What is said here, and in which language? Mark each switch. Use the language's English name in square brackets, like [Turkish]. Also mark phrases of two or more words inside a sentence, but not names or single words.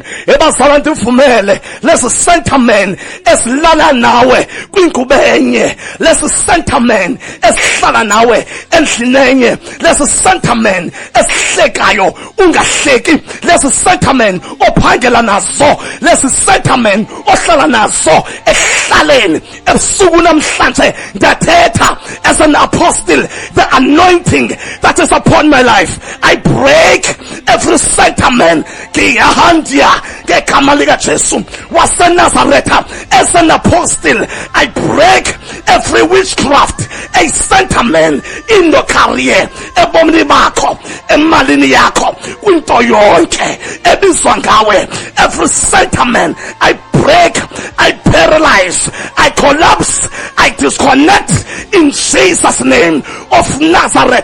[Xhosa] Ebazalwane ndivumele lesi sentiment esilala nawe kwingubo enye, lesi sentiment esihlala nawe endlini enye, lesi sentiment esihlekayo ungahleki, lesi sentiment ophangela nazo, lesi sentiment ohlala nazo ehlaleni. Ebusuku namhlanje ndathetha [English] as an apostle, the anointing that is upon my life, I break every sentiment. [Zulu] Ngiyahandia ngegama lika Jesu waseNazaretha. [English] As an apostle, I break every witchcraft, a sentiment in your career, [Xhosa] ebomini bakho, emalini yakho, kwinto yonke ebizwa ngawe. [English] Every sentiment I break, I paralyze, I collapse, I disconnect in Jesus' name of Nazareth.